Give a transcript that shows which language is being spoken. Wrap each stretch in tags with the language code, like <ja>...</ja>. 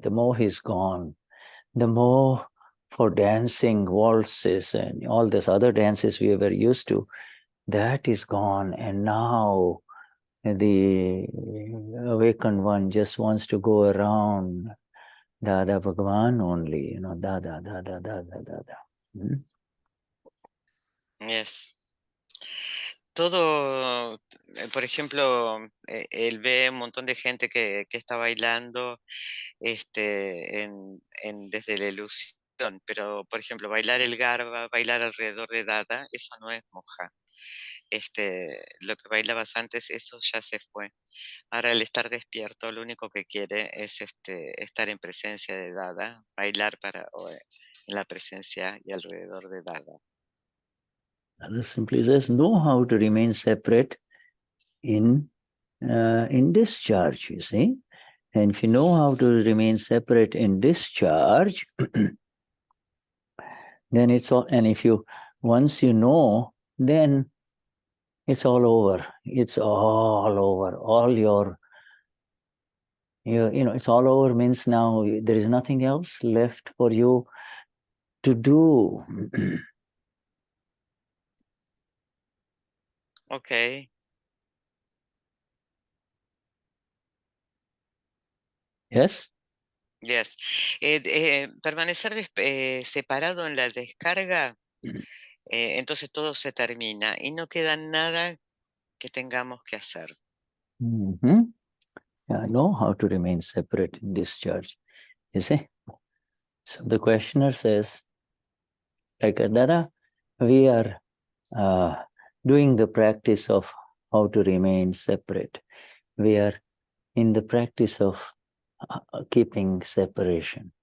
<en>The moha is gone. The moha for dancing waltzes and all these other dances we were used to, that is gone. And now the awakened one just wants to go around Dada Bhagavan only, Dada, Dada, Dada, Dada. Yes.</en> <es>Todo, por ejemplo, él ve un montón de gente que está bailando desde la ilusión, pero por ejemplo, bailar el garba, bailar alrededor de Dada, eso no es moja. Lo que bailabas antes, eso ya se fue. Ahora el estar despierto, lo único que quiere es estar en presencia de Dada, bailar en la presencia y alrededor de Dada.</es> <en>Dada simply says, know how to remain separate in discharge, you see. And if you know how to remain separate in discharge, then it's all, and once you know, then it's all over. It's all over. All it's all over means now there is nothing else left for you to do. Okay. Yes? Yes.</en> <es>Permanecer separado en la descarga, entonces todo se termina y no queda nada que tengamos que hacer. Mm-hmm.</es> <en>Yeah, know how to remain separate in discharge. You see? So the questioner says, like Dada, we are doing the practice of how to remain separate. We are in the practice of keeping separation.</en>